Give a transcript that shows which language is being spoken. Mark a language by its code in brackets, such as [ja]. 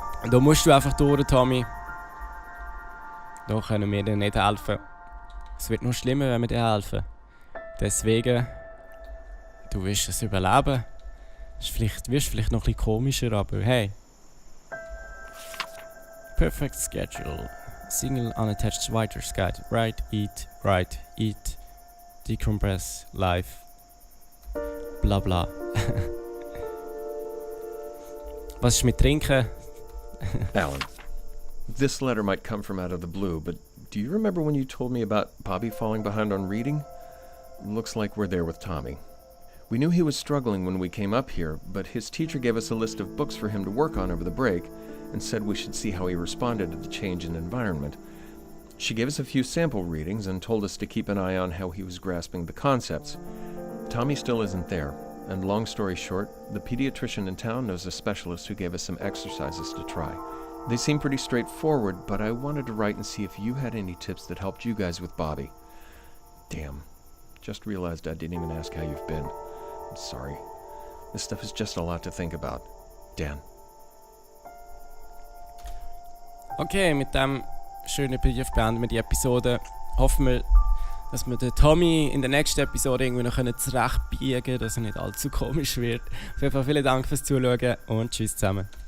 [de] Da musst du einfach durch, Tommy. Da können wir dir nicht helfen. Es wird noch schlimmer, wenn wir dir helfen. Deswegen... Du wirst es überleben. Wirst vielleicht noch ein bisschen komischer, aber hey. [en] Perfect schedule. Single unattached writer's guide. Write, eat, decompress, life. Bla bla. [de] Was ist mit Trinken? [en] Alan, this letter might come from out of the blue, but do you remember when you told me about Bobby falling behind on reading? Looks like we're there with Tommy. We knew he was struggling when we came up here, but his teacher gave us a list of books for him to work on over the break and said we should see how he responded to the change in environment. She gave us a few sample readings and told us to keep an eye on how he was grasping the concepts. Tommy still isn't there, and long story short, the pediatrician in town knows a specialist who gave us some exercises to try. They seem pretty straightforward, but I wanted to write and see if you had any tips that helped you guys with Bobby. Damn. Just realized I didn't even ask how you've been. I'm sorry. This stuff is just a lot to think about. Dan. [de] Okay, mit dem schönen Brief beenden wir die Episode. Hoffen wir, dass wir den Tommy in der nächsten Episode irgendwie noch zurechtbiegen können, dass er nicht allzu komisch wird. Auf jeden Fall vielen Dank fürs Zuschauen und tschüss zusammen.